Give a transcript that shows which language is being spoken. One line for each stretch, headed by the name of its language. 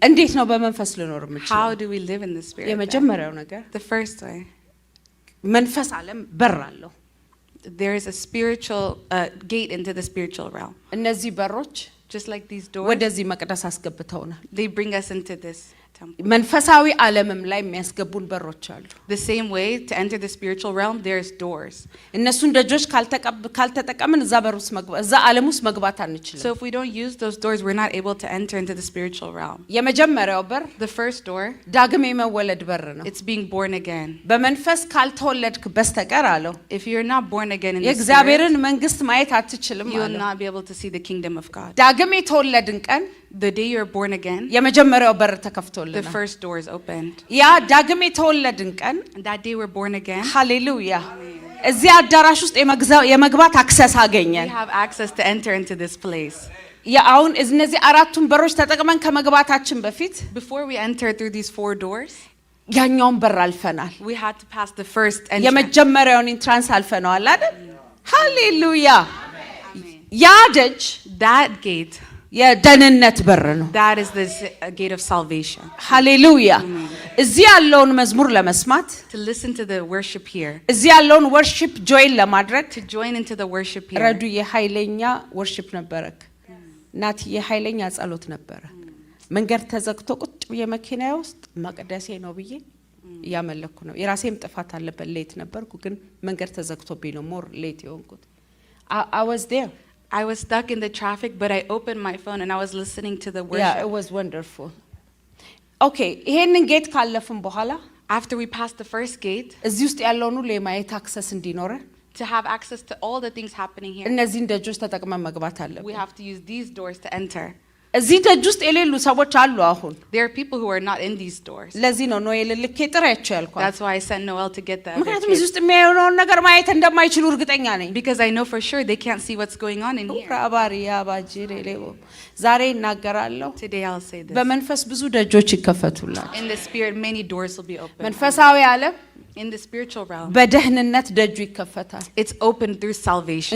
Amharic: እንዴት ነው በመንፈስ ልኖር የምችለው?
English: How do we live in the Spirit?
Amharic: የመጀመሪያው ነገር,
English: The first way,
Amharic: መንፈስ ዓለም በር አለው።
English: there is a spiritual gate into the spiritual realm.
Amharic: እነዚህ በሮች
English: Just like these doors,
Amharic: ወደዚህ መቅደስ አስገብተውናል።
English: they bring us into this temple.
Amharic: መንፈሳዊ ዓለምም ላይ የሚያስገቡን በሮች አሉ።
English: The same way, to enter the spiritual realm, there's doors.
Amharic: እነሱን ደጆች ካልተጠቀምን እዛ በር ውስጥ እዛ ዓለም ውስጥ መግባት አንችልም።
English: So if we don't use those doors, we're not able to enter into the spiritual realm.
Amharic: የመጀመሪያው በር
English: The first door,
Amharic: ዳግም የመወለድ በር ነው።
English: it's being born again.
Amharic: በመንፈስ ካልተወለድክ በስተቀር አለው
English: If you're not born again in the Spirit,
Amharic: የእግዚአብሔርን መንግስት ማየት አትችልም
English: you will
Amharic: አለው።
English: not be able to see the kingdom of God.
Amharic: ዳግም የተወለድን ቀን
English: The day you're born again,
Amharic: የመጀመሪያው በር
English: the
Amharic: ተከፍቶልናል።
English: first door is opened.
Amharic: ያ ዳግም የተወለድን ቀን
English: And that day we're born again,
Amharic: ሃሌሉያ እዚህ አዳራሽ ውስጥ የመግባት አክሰስ
English: we
Amharic: አገኘን።
English: have access to enter into this place.
Amharic: አሁን እነዚህ አራቱን በሮች ተጠቅመን ከመግባታችን በፊት
English: Before we enter through these 4 doors,
Amharic: ያኛውን በር አልፈናል።
English: we had to pass the first entrance.
Amharic: የመጀመሪያውን ኢንትራንስ አልፈነዋል አይደል? ሃሌሉያ። ያ ደጅ
English: That gate,
Amharic: የደህንነት በር ነው።
English: that is the gate of salvation.
Amharic: ሃሌሉያ። እዚህ ያለውን መዝሙር ለመስማት፣
English: To listen to the worship here,
Amharic: እዚህ ያለውን ወርሺፕ ጆይን ለማድረግ
English: to join into the worship here.
Amharic: ረዱ የኃይለኛ ወርሺፕ ነበረክ። ናት የኃይለኛ ጸሎት ነበረ። መንገድ ተዘግቶ ቁጭ ብዬ መኪና ውስጥ መቅደሴ ነው ብዬ እያመለኩ ነው። የራሴም ጥፋት አለበት። ሌት ነበርኩ፣ ግን መንገድ ተዘግቶብኝ ነው ሞር ሌት የሆንኩት።
English: I was there. I was stuck in the traffic, but I opened my phone and I was listening to the Yeah, worship. it was wonderful.
Amharic: Okay, ይሄንን ጌት ካለፍን በኋላ
English: After we passed the first gate,
Amharic: እዚህ ውስጥ ያለውን ሁሉ የማየት አክሰስ እንዲኖረን
English: to have access to all the things happening here,
Amharic: እነዚህን ደጆች ተጠቅመን መግባት
English: we
Amharic: አለብን።
English: have to use these doors to enter.
Amharic: እዚህ ደጅ ውስጥ የሌሉ ሰዎች አሉ አሁን።
English: There are people who are not in these doors.
Amharic: ለዚህ ነው ኖኤል ልኬ ጥሪያቸው ያልኳት።
English: That's why I sent Noel to get the other
Amharic: ምክንያቱም እዚህ
English: kids.
Amharic: ውስጥ የሚያየውን ነገር ማየት እንደማይችሉ እርግጠኛ ነኝ።
English: Because I know for sure they can't see what's going on in here.
Amharic: ራባሪ ያባጂሬ ሌቦ ዛሬ እናገራለሁ።
English: Today I'll say this.
Amharic: በመንፈስ ብዙ ደጆች ይከፈቱላችሁ።
English: In the Spirit, many doors will be opened.
Amharic: መንፈሳዊ ዓለም
English: In the spiritual realm,
Amharic: በደህንነት ደጁ ይከፈታል።
English: it's open through salvation.